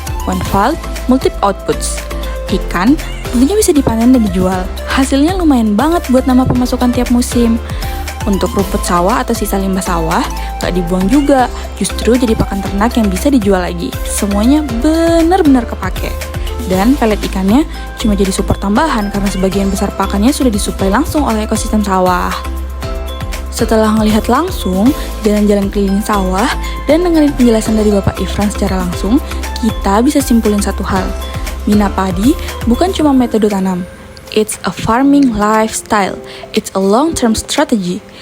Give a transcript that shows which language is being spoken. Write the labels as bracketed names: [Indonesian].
[English] One fold, multiple outputs. [Indonesian] Ikan tentunya bisa dipanen dan dijual. Hasilnya lumayan banget buat nambah pemasukan tiap musim. Untuk rumput sawah atau sisa limbah sawah, gak dibuang juga. Justru jadi pakan ternak yang bisa dijual lagi. Semuanya benar-benar kepake. Dan pelet ikannya cuma jadi support tambahan karena sebagian besar pakannya sudah disuplai langsung oleh ekosistem sawah. Setelah ngelihat langsung, jalan-jalan keliling sawah, dan dengerin penjelasan dari Bapak Irfan secara langsung, kita bisa simpulin satu hal. Minapadi bukan cuma metode tanam. [English] It's a farming lifestyle. It's a long-term strategy.